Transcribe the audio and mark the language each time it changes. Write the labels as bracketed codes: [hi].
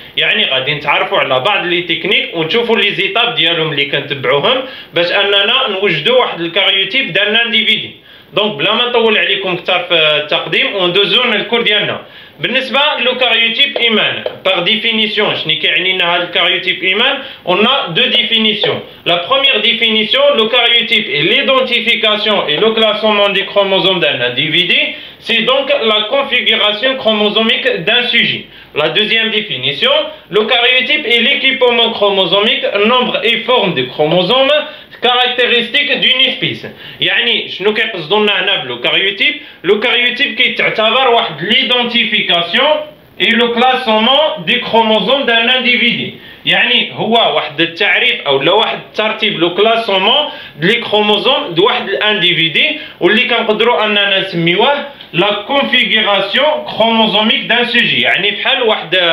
[ar] يعني غادي نتعرفوا على بعض لي تكنيك ونشوفوا لي زيتاب ديالهم اللي كنتبعوهم باش اننا نوجدوا واحد الكاريوتيب ديال الانديفيدي. دونك بلا ما نطول عليكم كثر في التقديم وندوزو للكور ديالنا. بالنسبه للكاريوتيب ايمان par définition شنو كيعني لنا هذا الكاريوتيب ايمان؟ [fr] on a deux définitions. La première définition, le cariotype est l'identification et le classement des chromosomes d'un individu, c'est donc la configuration chromosomique d'un sujet. La deuxième définition, le cariotype est l'équipement chromosomique, nombre et forme des chromosomes caractéristique d'une espèce. [ar] يعني شنو كيقصدوا لنا هنا بالكاريوتيب؟ لوكاريوتيب كيتعتبر واحد [fr] ليدونتيفيكاسيون اي لو كلاسومون دي كروموزوم دان انديفيدي، [ar] يعني هو واحد التعريف او لا واحد الترتيب لو كلاسومون دي كروموزوم د واحد الانديفيدي، واللي كنقدروا اننا نسميوه [fr] لا كونفيغوراسيون كروموزوميك دان سوجي، [ar] يعني بحال واحد